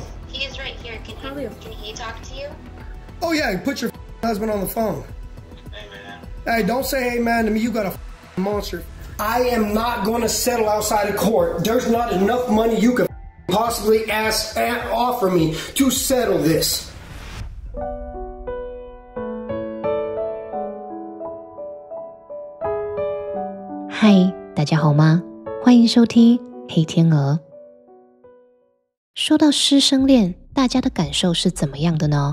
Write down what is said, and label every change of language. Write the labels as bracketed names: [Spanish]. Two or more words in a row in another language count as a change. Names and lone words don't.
[English] He is right here. Can he talk to you? Oh yeah, put your husband on the phone. Hey man. Hey, don't say hey man to me. You got a monster. I am not going to settle outside of court. There's not enough money you could possibly offer me to settle this. [Chinese] 嗨，大家好吗？歡迎收聽黑天鵝。說到師生戀，大家的感受是怎麼樣的呢？